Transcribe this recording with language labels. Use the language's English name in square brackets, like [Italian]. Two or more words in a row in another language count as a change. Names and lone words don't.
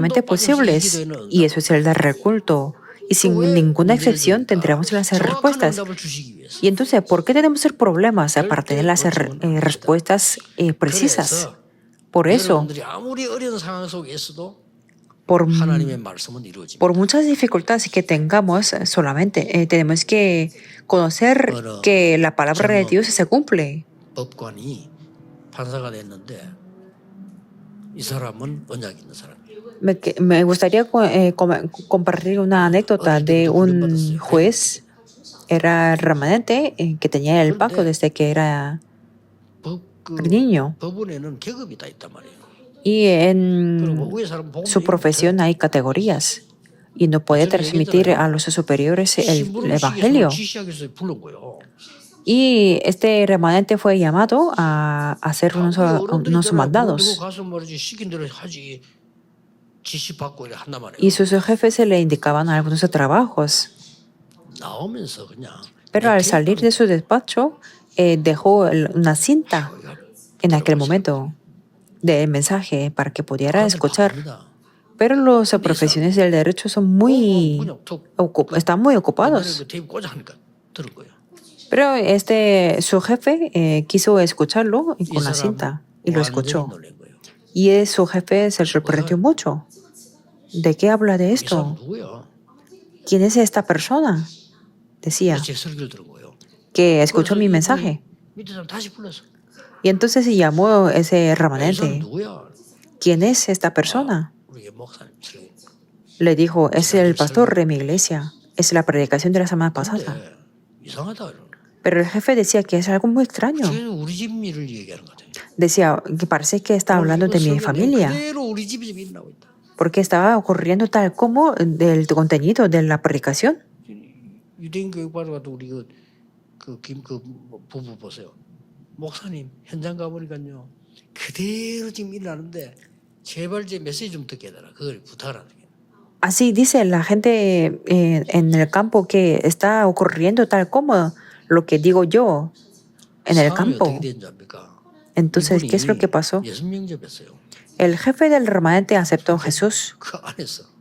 [Spanish] Y eso es el dar el culto. Y sin ninguna excepción tendremos las respuestas. [Korean] 정답을 주시기 위해서. [Spanish] Y entonces, ¿por qué tenemos problemas para tener las respuestas precisas? [Korean] 그래서 [Spanish] Por eso, [Korean] 여러분들이 아무리 어려운 상황 속에 있어도 [Spanish] por, [Korean] 하나님의 말씀은 이루어집니다. [Spanish] por muchas dificultades que tengamos, solamente tenemos que conocer que la palabra de Dios se cumple. [Korean] 법관이 판사가 됐는데 이 사람은 언약 있는 사람. [Spanish] Me gustaría compartir una anécdota de un juez, era remanente, que tenía el pacto desde que era [Korean] 법, 그 [Spanish] niño. [Korean] 법원에는 계급이 다 있단 말이에요. [Spanish] Y en [Korean] 그리고 위에 사람 보면 [Spanish] su profesión hay categorías y no puede transmitir a los superiores el evangelio. [Korean] 지시하기 위해서 부른 거예요. [Spanish] Y este remanente fue llamado a hacer unos mandados. [Korean] 가서 말이지 시킨 대로 하지. 지시 받고 이래 한단 말이에요. [Spanish] Y sus jefes se le indicaban algunos trabajos. [Korean] 나오면서 그냥 [Spanish] Pero al salir de su despacho, dejó una cinta en aquel momento del mensaje para que pudiera escuchar. Pero los profesionales del derecho son están muy ocupados. [Korean] 들은 거예요. [Spanish] Pero su jefe quiso escucharlo con la cinta y lo escuchó. Y su jefe se sorprendió mucho. ¿De qué habla de [Korean] 이 사람 [Spanish] esto? [Korean] 누구야? [Spanish] ¿Quién es esta persona? Decía [Korean] 제 설교를 들은 거예요. [Spanish] que escuchó mi mensaje. [Korean] 밑에 사람 다시 불렀어. [Spanish] Y entonces se llamó ese [Korean] 이 사람 [Spanish] remanente. [Korean] 누구야? [Spanish] ¿Quién es esta persona? [Korean] 우리 목사님 설교. [Spanish] Le dijo, es el pastor de mi iglesia. Es la predicación de la semana pasada. [Korean] 근데 이상하다 이러는. [Spanish] Pero el jefe decía que es algo muy extraño. [Korean] 쟤는 우리 집 일을 얘기하는 것 같아요. [Spanish] Decía que parece que está hablando de mi familia. [Korean] 그대로 우리 집에 지금 일어나고 있다. [Spanish] Porque estaba ocurriendo tal como del contenido de la predicación. [Korean] 유대인 교육 받아가지고 우리 부부 보세요. 목사님 현장 가보니까요 그대로 지금 일어나는데 제발 제 메시지 좀 듣게 해달라. 그걸 부탁하라는 거예요. [Spanish] Así dice la gente en el campo que está ocurriendo tal como lo que digo yo en el [Korean] 상황이 [Spanish] campo. [Korean] 어떻게 된 줄 압니까? [Spanish] Entonces, ¿qué es lo que pasó? [Korean] 예수 영접했어요. [Spanish] El jefe del remanente aceptó a Jesús [Korean] 그 안에서